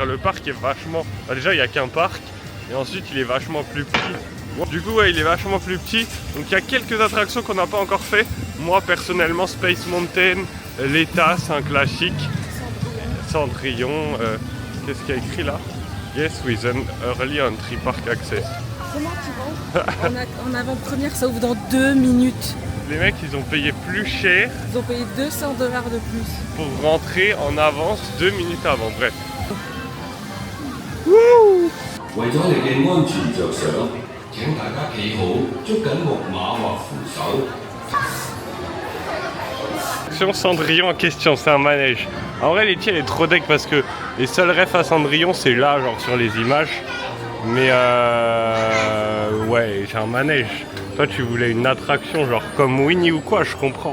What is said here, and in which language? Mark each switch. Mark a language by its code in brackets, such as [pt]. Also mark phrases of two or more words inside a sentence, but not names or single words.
[fr] Le parc est vachement... Bah, déjà, il n'y a qu'un parc. Et ensuite, il est vachement plus petit. Du coup, ouais, il est vachement plus petit. Donc, il y a quelques attractions qu'on n'a pas encore fait. Moi, personnellement, Space Mountain, l'État, c'est un classique. Cendrillon. Qu'est-ce qu'il y a écrit là? [en] Yes, with an early entry park access. [fr] Comment tu rentres en avant-première, ça ouvre dans 2 minutes. Les mecs, ils ont payé plus cher. Ils ont payé $200 de plus. Pour rentrer en avance 2 minutes avant. Bref. Wouh! [yue] 為咗你嘅安全着想，請大家企好，捉緊木馬或扶手。 [fr] Cendrillon en question, c'est un manège. En vrai, Letty, elle est trop deck parce que les seuls refs à Cendrillon, c'est là, genre sur les images. Mais ouais, j'ai un manège. Toi, tu voulais une attraction, genre comme Winnie ou quoi, je comprends.